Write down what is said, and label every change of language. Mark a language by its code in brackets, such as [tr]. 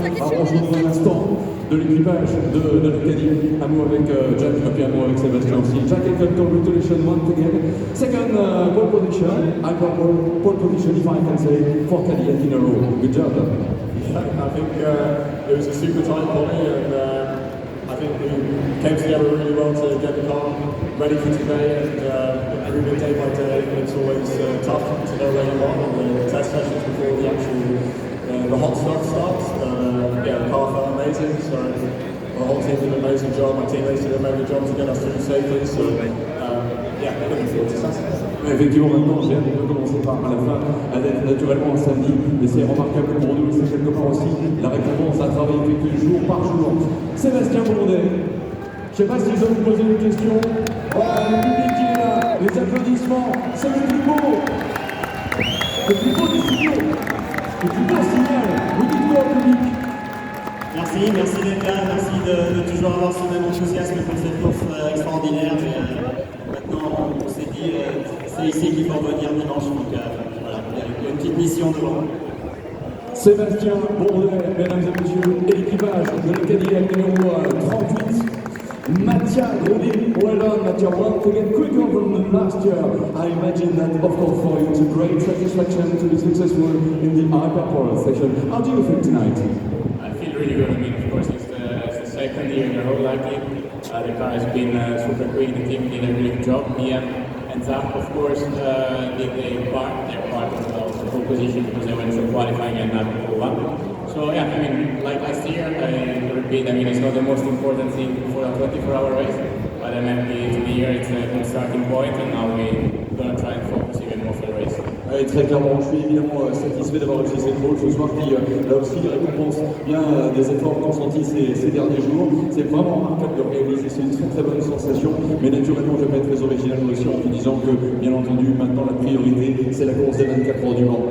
[fr] Alors on se retrouve un instant de l'équipage de l'Acadie. Un mot avec Jack, et puis un mot avec Sébastien aussi. [en] Jack, and congratulations once again. Second pole position, pole position, if I can say, for Cadillac in a row. Good job. I think it was a super tight quali, and I think we came together really well to get the car ready for today. And every bit day by day, it's always tough to know where you are on the test sessions before the actual the hot stuff starts. Yeah, the car felt amazing. So the whole team did an amazing job. My teammates did an amazing job to get us through safely. So yeah, looking forward to Saturday. [fr] Effectivement, maintenant, j'ai hâte de commencer par à la fin, avec naturellement un samedi, mais c'est remarquable pour nous, c'est quelque part aussi la récompense à travail effectué jour par jour. Sébastien Bourdet, je ne sais pas si je dois vous poser une question. Voilà, le public qui est là, les applaudissements, c'est le plus beau des signaux, le plus beau signal. Vous dites quoi au public? Merci d'être là, merci de toujours avoir ce même enthousiasme pour cette course extraordinaire. Mais maintenant, on s'est dit, c'est ici qu'il faut revenir dimanche. Donc voilà, il y a une petite mission devant. Sébastien Bourdet, mesdames et messieurs, et l'équipage de l'Acadie numéro 38. [en] Mattia Grudi, well done, Mattia. Once again, quicker than last year. I imagine that, of course, for you, it's a great satisfaction to be successful in the Hyperpole session. How do you feel tonight? I feel really good. I mean, of course, it's the second year in a row, likely. The car has been super quick. The team did a really good job. Mia and Zach, of course, did their part as well. The pole position because they went through qualifying and not pull up. So yeah, I mean, like last year, I repeat, I mean, it's not the most important thing for a 24-hour race, but I'm happy to be here. It's a good starting point, and now we're gonna try and focus even more for the race. [fr] Et très clairement, je suis évidemment satisfait d'avoir réussi cette pole ce soir qui, là aussi, récompense bien des efforts consentis ces derniers jours. C'est vraiment remarquable de réaliser, c'est une très bonne sensation. Mais naturellement, je vais être très original aussi en vous disant que, bien entendu, maintenant la priorité, c'est la course des 24 heures du Mans.